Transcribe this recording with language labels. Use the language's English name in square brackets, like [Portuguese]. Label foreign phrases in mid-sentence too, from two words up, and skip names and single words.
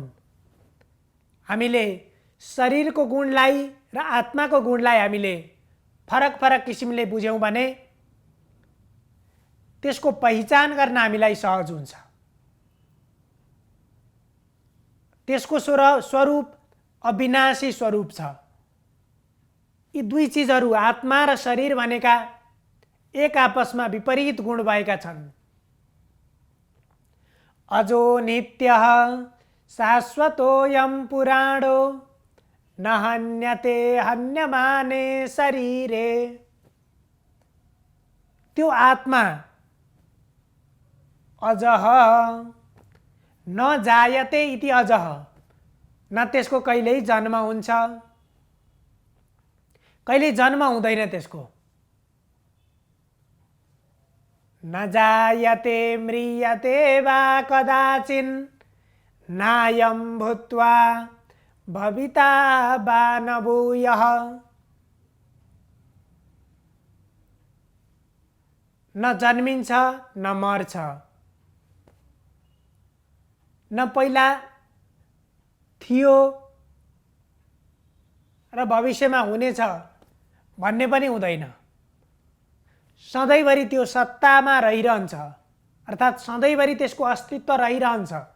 [Nepali] हामीले शरीरको गुणलाई र आत्माको गुणलाई हामीले फरक फरक किसिमले बुझ्यौँ भने त्यसको पहिचान गर्न हामीलाई सहज हुन्छ। त्यसको स्वरूप अविनाशी स्वरूप छ। यी दुई चीजहरू आत्मा र शरीर भनेका एक आपसमा विपरीत गुण भएका छन्। [Sanskrit] अजो नित्यः शाश्वतोऽयं पुराणो न हन्यते हन्यमाने शरीरे। [Nepali] त्यो आत्मा अजह [Sanskrit] न जायते इति अजह, [Nepali] न त्यसको कहिल्यै जन्म हुन्छ, कहिल्यै जन्म हुँदैन त्यसको। [Sanskrit] न जायते म्रियते वा कदाचिन् नायं भूत्वा भविता वा न भूयः। [Nepali] न जन्मिन्छ न मर्छ, न पहिला थियो र भविष्यमा हुनेछ भन्ने पनि हुँदैन। सधैँभरि त्यो सत्तामा रहिरहन्छ, अर्थात् सधैँभरि त्यसको अस्तित्व रहिरहन्छ।